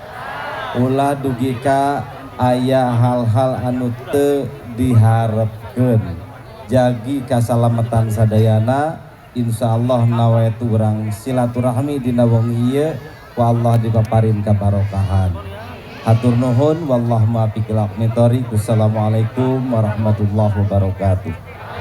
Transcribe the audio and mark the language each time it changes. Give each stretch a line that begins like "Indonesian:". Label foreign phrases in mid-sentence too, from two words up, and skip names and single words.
Sundanese: Ulah dugi ka aya hal-hal anu teu diharepkeun. Jagi kasalametan sadayana, insyaallah nawaitu urang silaturahmi dina wong ieu ku Allah dipaparin kabarokahan. Hatur nuhun
Arabic: والله الموفق إلى أقوم الطريق. والسلام عليكم ورحمة الله وبركاته.